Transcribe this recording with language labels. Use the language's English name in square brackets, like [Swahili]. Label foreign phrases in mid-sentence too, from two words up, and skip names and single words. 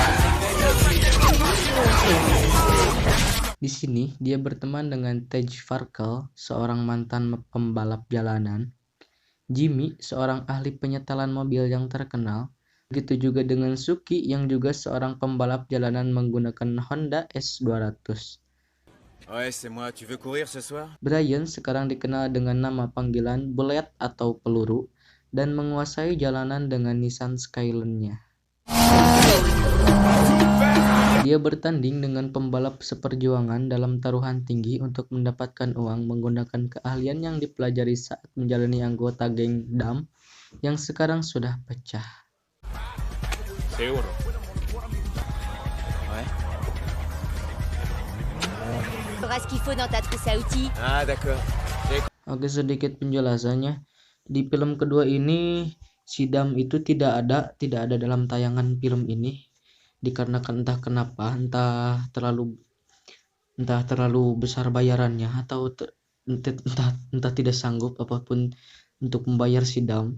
[Indonesian] Di sini dia berteman dengan Tej Farkel, seorang mantan pembalap jalanan, Jimmy, seorang ahli penyetelan mobil yang terkenal. Begitu juga dengan Suki yang juga seorang pembalap jalanan menggunakan Honda S200. [French] Ouais, c'est moi. Tu veux courir ce soir? [Indonesian] Brian sekarang dikenal dengan nama panggilan Bullet atau peluru dan menguasai jalanan dengan Nissan Skyline-nya. Dia bertanding dengan pembalap seperjuangan dalam taruhan tinggi untuk mendapatkan uang menggunakan keahlian yang dipelajari saat menjalani anggota geng Dam yang sekarang sudah pecah. [French] Seguro. Ouais. Tu auras ce qu'il faut dans ta trousse à outils. Ah, d'accord. [Indonesian] Oke, sedikit penjelasannya. Di film kedua ini si Dam itu tidak ada dalam tayangan film ini dikarenakan entah terlalu besar bayarannya atau entah tidak sanggup apapun untuk membayar si Dam.